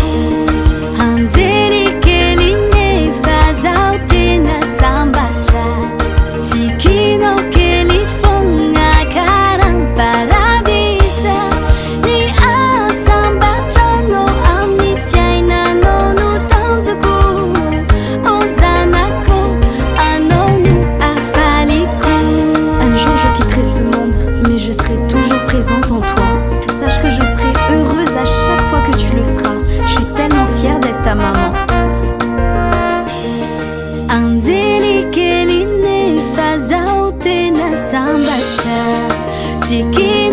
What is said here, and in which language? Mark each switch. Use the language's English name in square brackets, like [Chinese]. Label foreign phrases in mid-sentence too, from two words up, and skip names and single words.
[Malagasy] anjely kely nefa zaho tena sambatra tikinao kely fogna karam-paradisa ny asambatranao amin'ny fiainanao no tanjoko o zanako anao no hafaliko [French] Un jour je quitterai ce monde, mais je serai toujours présente en toi. Sache que je serai heureuse à chaque fois que tu le seras. Je suis tellement fière d'être ta maman. [Malagasy] anjely kely nefa zaho tena sambatra